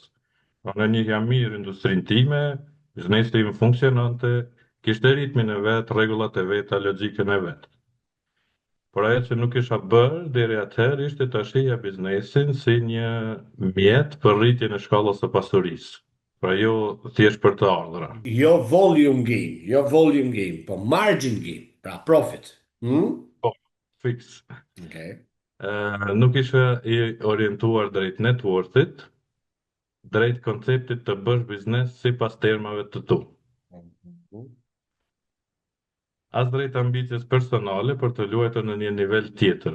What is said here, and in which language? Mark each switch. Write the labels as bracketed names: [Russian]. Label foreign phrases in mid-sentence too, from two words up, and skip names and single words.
[Albanian] Unë njihja mirë industrinë time, biznesi im funksionante, kishte ritmin e vet, rregullat e veta, logjikën e vet. Por ajo që nuk isha bërë deri atëherë ishte ta shihja biznesin si një mjet për rritjen e shkallës së pasurisë. Pra jo thjesht për të ardhurat. [English] Jo volume game, jo volume game, po margin game, pra profit. Hmm? [Albanian] Po, fix. Okej. Nuk isha i orientuar drejt networthit, drejt konceptit të bësh biznes sipas termave të tu. As drejt ambicjes personale për të luajtur në një nivel tjetër.